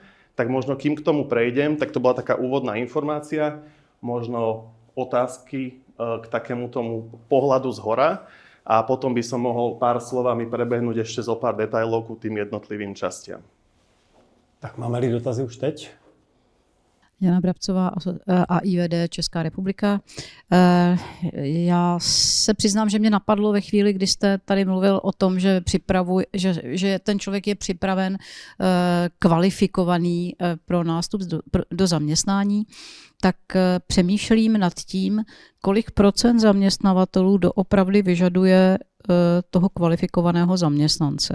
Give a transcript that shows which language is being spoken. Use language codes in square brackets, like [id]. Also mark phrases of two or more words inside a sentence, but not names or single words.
[sk] Tak možno kým k tomu prejdem, tak to bola taká úvodná informácia, možno otázky k takému tomu pohľadu zhora a potom by som mohol pár slovami prebehnúť ešte zo pár detailov ku tým jednotlivým častiam. [cs] Tak máme-li dotazy už teď? Jana Brabcová, AIVD Česká republika. Já se přiznám, že mě napadlo ve chvíli, kdy jste tady mluvil o tom, že že ten člověk je připraven, kvalifikovaný pro nástup do zaměstnání, tak přemýšlím nad tím, kolik procent zaměstnavatelů doopravdy vyžaduje toho kvalifikovaného zaměstnance.